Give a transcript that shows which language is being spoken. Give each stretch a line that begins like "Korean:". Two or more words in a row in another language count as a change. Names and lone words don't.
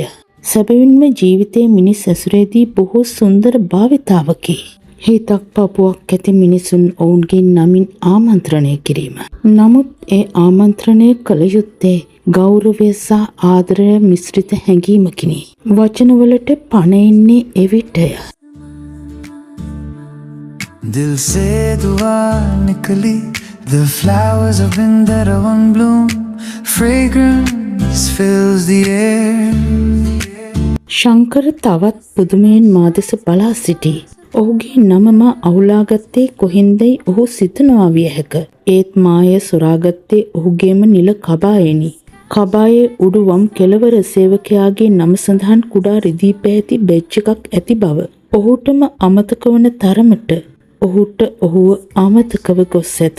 Sinhala: සැබවින්ම ජීවිතයේ මිනිස් ඇසුරේදී බොහෝ සුන්දර භාවිතාවකි. හිතක් පපුවක් ඇති මිනිසුන් ඔවුන්ගේ නමින් ආමන්ත්‍රණය කිරීම. නමුත් ඒ ආමන්ත්‍රණය කළ යුත්තේ ගෞරවය සහ ආදරය මිශ්‍රිත හැඟීමකිනි. වචනවලට පණ එන්නේ එවිටය.
Hindi: दिल से दुआ निकली,
English: the flowers of Vrindavan bloom, fragrance fills the air.
Sinhala: ශංකර තවත් පුදුමයෙන් මා දෙස බලා සිටී. ඔහුගේ නම මා අවුලාගත්තේ කොහින්දයි ඔහු සිතනවා විය හැක. ඒත් මාය සොරාගත්තේ ඔහුගේම නිල කබායෙනි. කබායේ උඩු වම් කෙළවර සේවකයාගේ නම සඳහන් කුඩා රිදී පැහැති බෙජ් එකක් ඇති බව ඔහුටම අමතක වන තරමට ඔහුට ඔහුව අමතකව ගොස් ඇත.